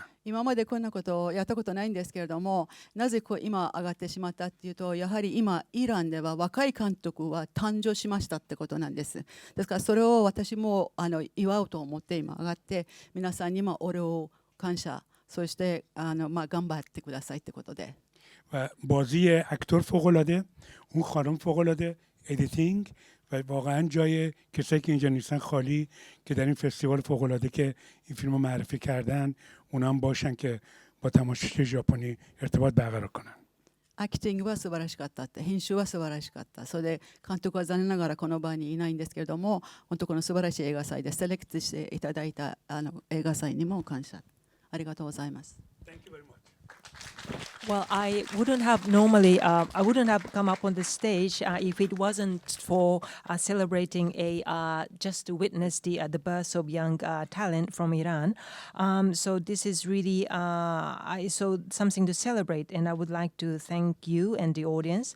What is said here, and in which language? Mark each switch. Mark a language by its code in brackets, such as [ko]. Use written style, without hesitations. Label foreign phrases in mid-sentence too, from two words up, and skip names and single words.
[ja] 今までこんなことをやったことないんですけれども、なぜ今上がってしまったっていうと、やはり今イランでは若い監督は誕生しましたってことなんです。ですからそれを私も祝うと思って今上がって、皆さんにも俺を感謝、そして頑張ってくださいってことで。 [fa] و بازی اکتور فوق‌العاده، اون خانم فوق‌العاده، ادیتینگ و واقعا جای کسایی که اینجا نیستن خالی که در این فستیوال فوق‌العاده که این فیلم رو معرفی کردن اونا هم باشن که با تماشاچی ژاپنی ارتباط برقرار کنن. [ja] アクティングは素晴らしかったって、編集は素晴らしかった。それで監督は残念ながらこの場にいないんですけれども、本当この素晴らしい映画祭でセレクトしていただいた映画祭にも感謝。ありがとうございます。 [en] Thank you very much. Well, I wouldn't have come up on the stage if it wasn't for celebrating just to witness the birth of young talent from Iran. So this is really something to celebrate, and I would like to thank you and the audience.